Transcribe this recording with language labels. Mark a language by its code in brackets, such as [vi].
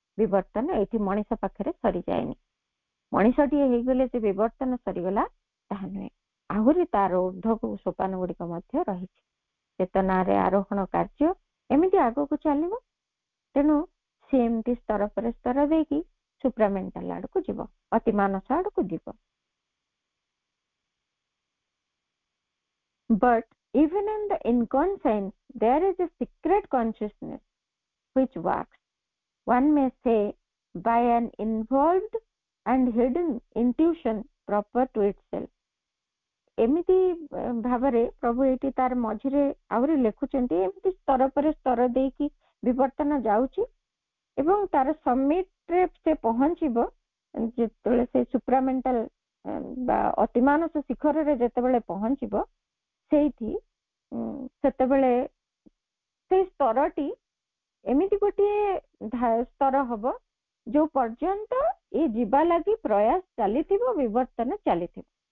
[or] ବିବର୍ତ୍ତନ ଏଇଠି ମଣିଷ ପାଖରେ ସରିଯାଏନି। ମଣିଷଟିଏ ହେଇଗଲେ ସେ ବିବର୍ତ୍ତନ ସରିଗଲା ତାହା ନୁହେଁ, ଆହୁରି ତାର ଊର୍ଦ୍ଧ୍ୱକୁ ସୋପାନ ଗୁଡିକ ମଧ୍ୟ ରହିଛି। ଚେତନାରେ ଆରୋହଣ କାର୍ଯ୍ୟ ଏମିତି ଆଗକୁ ଚାଲିବ। ତେଣୁ ସେ ଏମିତି ସ୍ତର ପରେ ସ୍ତର ଦେଇକି ସୁପ୍ରାମେଣ୍ଟାଲ ଆଡକୁ ଯିବ, ଅତିମାନସ ଆଡକୁ ଯିବ। [en] But even in the inconscience there is a secret consciousness which works, one may say, by an involved and hidden intuition proper to itself. [or] ଏମିତି ଭାବରେ ପ୍ରଭୁ ଏଇଠି ତାର ମଝିରେ ଆହୁରି ଲେଖୁଛନ୍ତି, ଏମିତି ସ୍ତର ପରେ ସ୍ତର ଦେଇକି ବିବର୍ତ୍ତନ ଯାଉଛି ଏବଂ ତାର ସମିଟରେ ସେ ପହଞ୍ଚିବ ଯେତେବେଳେ ସେ ସୁପ୍ରାମେଣ୍ଟାଲ ବା ଅତିମାନସ ଶିଖରରେ ଯେତେବେଳେ ପହଞ୍ଚିବ, ସେଇଠି ସେତେବେଳେ ସେଇ ସ୍ତରଟି ଏମିତି ଗୋଟିଏ ସ୍ତର ହବ ଯୋଉ ପର୍ଯ୍ୟନ୍ତ ଏ ଯିବା ଲାଗି ପ୍ରୟାସ ଚାଲିଥିବ, ବିବର୍ତ୍ତନ ଚାଲିଥିବ।